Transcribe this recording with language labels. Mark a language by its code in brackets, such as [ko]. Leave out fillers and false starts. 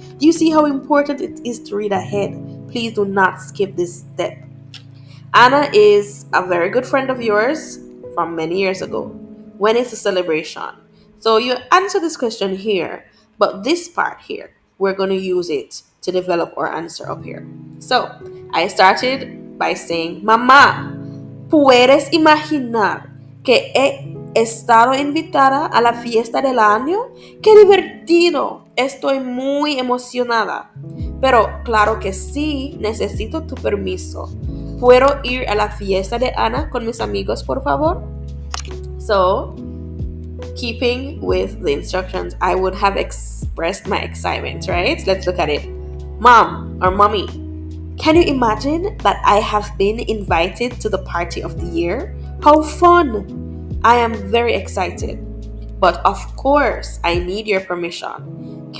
[en] Do you see how important it is to read ahead? Please do not skip this step. Anna is a very good friend of yours from many years ago. When is the celebration? So you answer this question here, but this part here, we're going to use it to develop our answer up here. So I started by saying, [es] Mamá, ¿puedes imaginar que he estado invitada a la fiesta del año? ¡Qué divertido! Estoy muy emocionada. Pero claro que sí, necesito tu permiso. ¿Puedo ir a la fiesta de Ana con mis amigos, por favor? [en] So, keeping with the instructions, I would have expressed my excitement, right? Let's look at it. Mom or mommy, can you imagine that I have been invited to the party of the year? How fun! I am very excited. But of course, I need your permission.